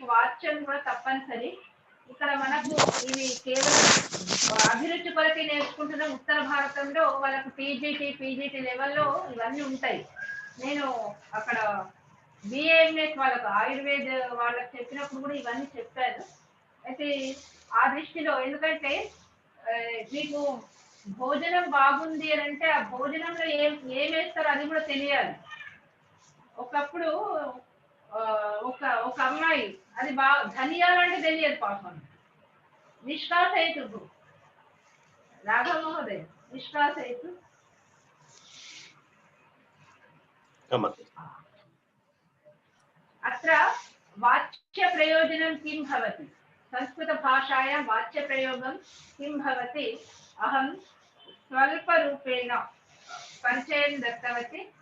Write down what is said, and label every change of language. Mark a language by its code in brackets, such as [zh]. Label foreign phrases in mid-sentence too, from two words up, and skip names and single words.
[te] వాచ్యం కూడా తప్పనిసరి ఇక్కడ మనకు ఇవి కేవలం అభిరుచి కొరకే నేర్చుకుంటున్న ఉత్తర భారతంలో వాళ్ళకు పీజీటీ లెవెల్లో ఇవన్నీ ఉంటాయి నేను అక్కడ బిఏఎంఎస్ వాళ్ళకు ఆయుర్వేద వాళ్ళకి చెప్పినప్పుడు కూడా ఇవన్నీ చెప్పాను అయితే ఆ దృష్టిలో ఎందుకంటే మీకు భోజనం బాగుంది అని అంటే ఆ భోజనంలో ఏం వేస్తారో అది కూడా తెలియాలి ఒకప్పుడు ఒక అమ్మాయి అది ధనియాలంటే తెలియదు పాపం [sa] నిష్కాసయతు రాఘవ మహోదయ నిష్కాసయతు अत्र वाच्यप्रयोजनं किं भवति संस्कृतभाषायां वाच्यप्रयोगं किं भवति अहं स्वल्परूपेण परिचयं दत्तवती